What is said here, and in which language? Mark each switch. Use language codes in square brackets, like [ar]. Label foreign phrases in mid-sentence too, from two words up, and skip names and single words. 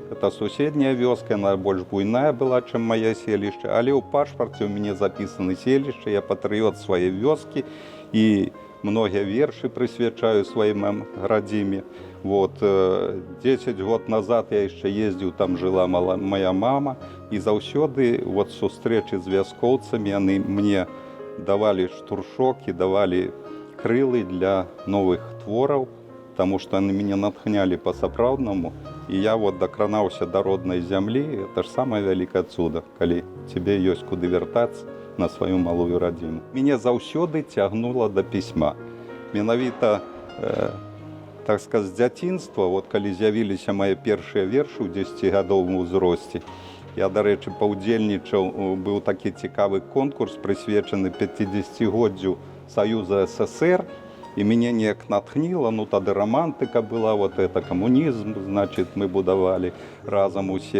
[be] Это суседняя вёска, яна больш буйная была, чым мае селішча, але ў пашпарце ў мяне запісаны селішча, я патрыёт свае вёскі і многія вершы прысвячаю сваім радзіме. 10 год назад я яшчэ ездзіў, там жыла моя мама, і заўсёды сустрэчы з вяскоўцамі, яны мне давалі штуршокі, давалі крылы для новых твораў, [ru] потому что они меня [be] натхняли по-сапраўднаму, и я дакранаўся да роднай зямлі. Это ж самае вялікае цуда, калі тебе ёсць куды вяртацца на сваю малую радзіму. Мяне заўсёды цягнула да пісьма. Менавіта, так сказаць, з дзяцінства, калі з'явіліся мае першыя вершы ў 10гадовым узросце, я, дарэчы, паўдзельнічаў, быў такі цікавы конкурс, прысвечаны 50-годдзю Саюза СССР, і мяне неяк натхніла, тады романтыка была, это камунізм, значит, мы будавалі разам усе.